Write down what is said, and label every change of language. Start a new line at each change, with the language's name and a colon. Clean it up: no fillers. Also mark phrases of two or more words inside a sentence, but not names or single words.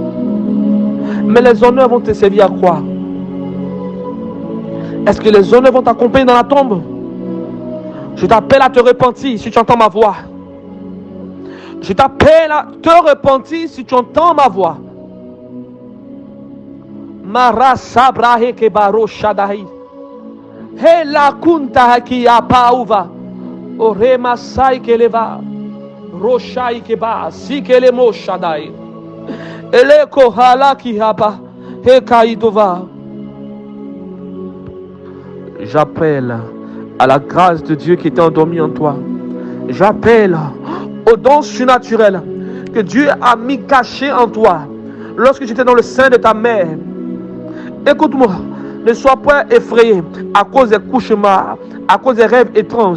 French: Mais les honneurs vont te servir à quoi? Est-ce que les honneurs vont t'accompagner dans la tombe? Je t'appelle à te repentir si tu entends ma voix. Je t'appelle à te repentir si tu entends ma voix. Mara sabrahe ke baro shadahi. He la kunta ki apauva. Orema sai ke leva. Roshai ke ba si ke le mo shadai. Ele ko hala ki hapa. He kaidova. J'appelle à la grâce de Dieu qui était endormi en toi. J'appelle au don surnaturel que Dieu a mis caché en toi lorsque j'étais dans le sein de ta mère. Écoute-moi, ne sois pas effrayé à cause des cauchemars, à cause des rêves étranges.